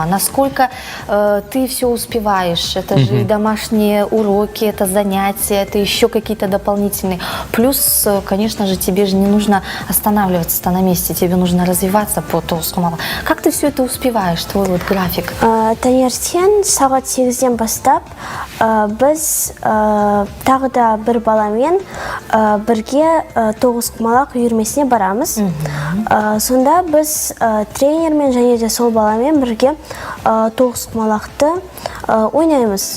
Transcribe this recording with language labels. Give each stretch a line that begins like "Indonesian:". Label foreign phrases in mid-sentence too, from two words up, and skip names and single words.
Russian: Насколько ты все успеваешь? Это же и домашние уроки, это занятия, это еще какие-то дополнительные. Плюс, конечно же, тебе же не нужно останавливаться на месте, тебе нужно развиваться по тоғызқұмалақ. Как ты все это успеваешь, твой вот график?
Kazakh: Таңертең сағат 8-ден бастап біз тағы да бір баламен бірге тоғызқұмалақ үйірмесіне барамыз. Сонда біз тренермен және де сол баламен бірге тоғызқұмалақты ойнаймыз.